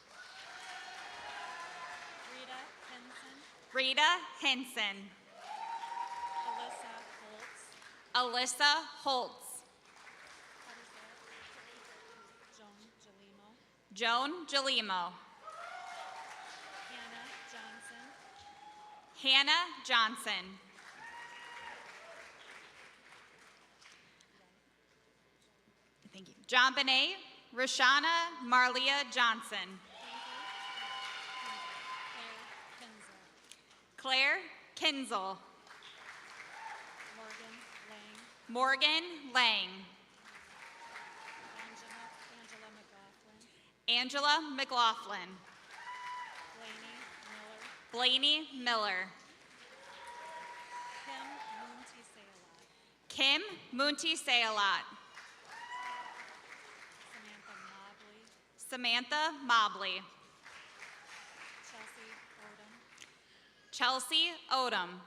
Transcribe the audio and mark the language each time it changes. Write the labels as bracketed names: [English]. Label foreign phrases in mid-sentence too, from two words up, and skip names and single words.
[English] Rita Henson. Alyssa Holtz. Joan Gelimo. Hannah Johnson. Thank you. John Benet. Rashana Marlia Johnson. Claire Kinzel. Morgan Lang. Angela McLaughlin. Blaney Miller. Kim Munti Sayalot. Samantha Mobley. Chelsea Odom.